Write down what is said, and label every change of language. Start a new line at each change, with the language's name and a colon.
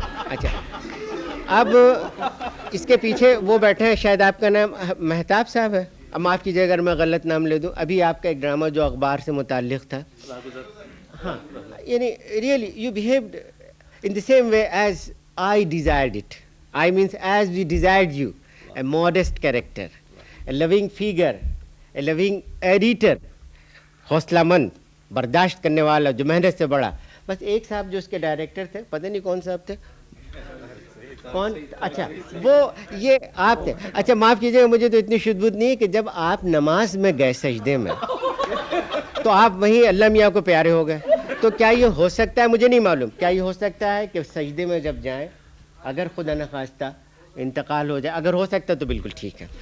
Urdu: اچھا اب اس کے پیچھے وہ بیٹھے ہیں, شاید آپ کا نام مہتاب صاحب ہے, اب معاف کیجیے اگر میں غلط نام لے دوں. ابھی آپ کا ایک ڈرامہ جو اخبار سے متعلق تھا, ہاں, یعنی
English: Really you behaved in the same way as I desired it. I means as we desired you, a modest character, a loving figure, a loving editor,
Urdu: حوصلہ مند, برداشت کرنے والا, جو محنت سے بڑا. بس ایک صاحب جو اس کے ڈائریکٹر تھے, پتہ نہیں کون صاحب تھے, کون, اچھا وہ یہ آپ تھے. اچھا معاف کیجیے, مجھے تو اتنی شدھ بدھ نہیں ہے کہ جب آپ نماز میں گئے سجدے میں تو آپ وہیں اللہ میاں کو پیارے ہو گئے. تو کیا یہ ہو سکتا ہے, مجھے نہیں معلوم, کیا یہ ہو سکتا ہے کہ سجدے میں جب جائیں, اگر خدا نخواستہ انتقال ہو جائے, اگر ہو سکتا تو بالکل ٹھیک ہے.